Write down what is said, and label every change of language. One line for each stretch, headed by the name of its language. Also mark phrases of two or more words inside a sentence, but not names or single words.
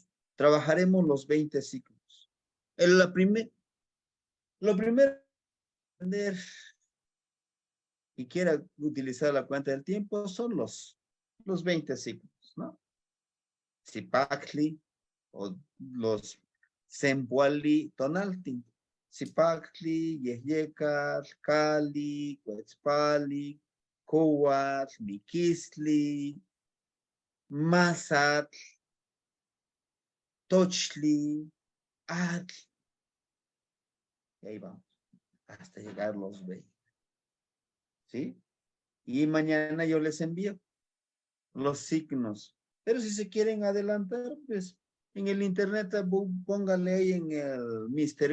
Spanish: Trabajaremos los 20 ciclos. Lo primero, entender y quiera utilizar la cuenta del tiempo son los 20 ciclos. ¿no? Zipactli o los
Nahuatl languages: Sempuali Tonaltin. Zipactli, Yeyecal, Cali, Cuetzpali, Coat, Miquisli, Mazatl, Tochli, Atl.
Spanish: Y ahí vamos, hasta llegar los 20. ¿Sí? Y mañana yo les envío los signos. Pero si se quieren adelantar, pues en el internet póngale ahí en el Mr.